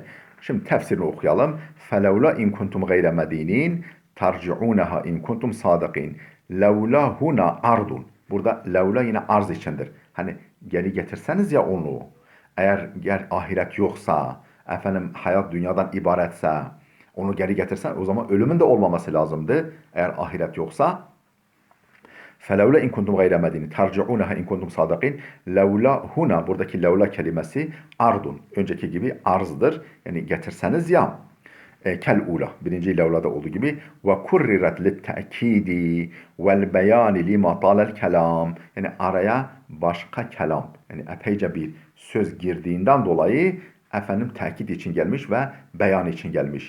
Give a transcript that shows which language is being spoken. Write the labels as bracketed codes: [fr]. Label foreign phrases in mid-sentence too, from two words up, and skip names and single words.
[tr] Şimdi tefsirini okuyalım. [ar] فلولا إن كنتم غير مدينين ترجعونها إن كنتم صادقين. لولا هنا عرض. [tr] Burada levla yine arz içindir. Hani geri getirseniz ya onu. Eğer ahiret yoksa, hayat dünyadan ibaretse, onu geri getirsen, o zaman ölümün de olmaması lazımdı. Eğer ahiret yoksa. [ar] فَلَوْلَا اِنْ كُنْتُمْ غَيْرَ مَد۪ينِ تَرْجِعُونَهَا اِنْ كُنْتُمْ صَادَقِينَ. لولا هنا, [tr] buradaki levla kelimesi ardun. Önceki gibi arzdır. Yani getirseniz ya. [ar] كالأولى. [tr] Birinci levlada olduğu gibi. [ar] وكررت للتأكيد والبيان لما طال الكلام. [tr] Yani araya başka kelam, yani epeyce bir söz girdiğinden dolayı tekit için gelmiş ve beyan için gelmiş.